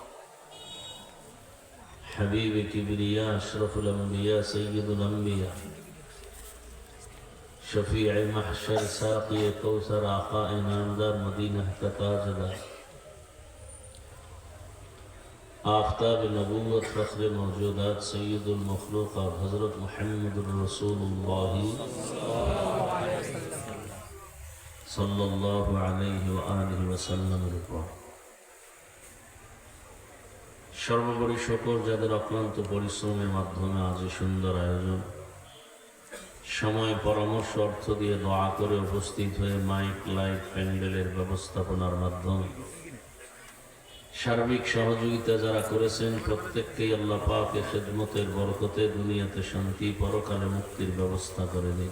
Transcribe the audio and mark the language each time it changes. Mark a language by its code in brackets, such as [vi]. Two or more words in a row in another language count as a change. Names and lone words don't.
[ur] حبیب کبریا اشرف الانبیاء سید الانبیاء شفیع محشر ساقی کوثر آقا نامدار مدینہ کا تاجدار آفتاب نبوت فخر موجودات سید المخلوقات حضرت محمد رسول اللہ [ar] صلی اللہ علیہ وآلہ وسلم [bn] সর্বোপরি সকল যাদের অক্লান্ত পরিশ্রমের মাধ্যমে আজ এই সুন্দর আয়োজন, সময় পরামর্শ অর্থ দিয়ে দোয়া করে উপস্থিত হয়ে মাইক লাইট প্যান্ডেলের ব্যবস্থাপনার মাধ্যমে সার্বিক সহযোগিতা যারা করেছেন প্রত্যেককেই আল্লাহ পাকের খেদমতের বরকতে দুনিয়াতে শান্তি, পরকালে মুক্তির ব্যবস্থা করে দিন।